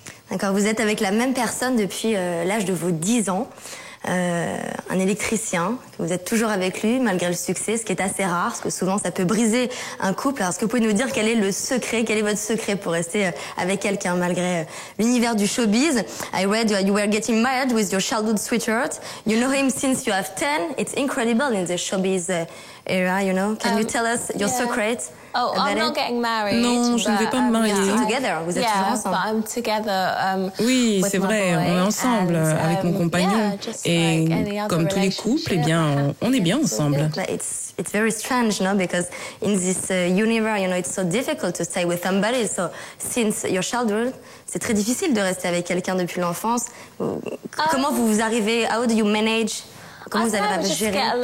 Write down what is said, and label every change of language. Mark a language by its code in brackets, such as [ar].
[fr] D'accord, vous êtes avec la même personne depuis l'âge de vos 10 ans. Un électricien, vous êtes toujours avec lui malgré le succès, ce qui est assez rare, parce que souvent ça peut briser un couple. Alors, est-ce que vous pouvez nous dire quel est le secret, quel est votre secret pour rester avec quelqu'un malgré l'univers du showbiz? [en] I read you were getting married with your childhood sweetheart. You know him since you have 10. It's incredible in the showbiz era, you know. Can you tell us your secret? Oh, I'm not getting married. [fr] Non, je ne vais pas me marier. [en] Together, [fr] vous êtes toujours ensemble. [en] But I'm together, [fr] oui, c'est vrai, on est ensemble avec mon compagnon. Et comme tous les couples, eh bien, on est bien ensemble. [en] It's very strange, no? Because in this universe, you know, it's so difficult to stay with somebody. So since your childhood, [fr] c'est très difficile de rester avec quelqu'un depuis l'enfance. Comment vous arrivez? [en] How do you manage? [fr] Comment vous arrivez à gérer?